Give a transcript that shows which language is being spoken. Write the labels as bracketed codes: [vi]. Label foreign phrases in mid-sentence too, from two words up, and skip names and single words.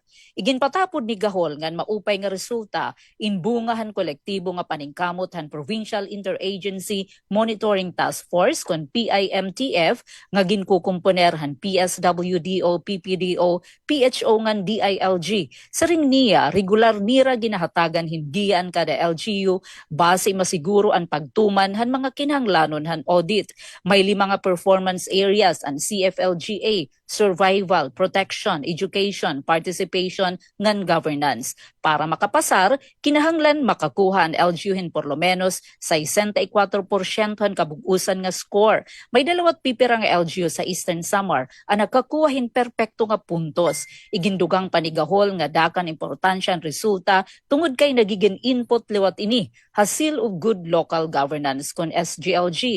[war] Iginpatapod ni Gahol ngan maupay nga resulta inbungahan kolektibo nga paningkamot han Provincial Interagency Monitoring Task Force kon PIMTF nga ginkukumponer han PSWDO, PPDO, PHO ngan DILG. Sa ring niya regular nira ginahatagan hindian kada LGU base masiguro ang pagtuman han mga kinahanglanon han audit. May 5 nga [en] performance areas ang CFLGA: survival, protection, education, participation, [war] ngan governance. Para makapasar, kinahanglan makakuha ang LGUhin [es] por lo menos [war] 64% han kabugusan nga score. May 2 pipira nga LGU sa Eastern Samar ang nakakuhahin perpekto nga puntos. Igindugang panigahol nga dakan importansya ang resulta tungod kay nagiging input liwat ini hasil of good local governance kon SGLG.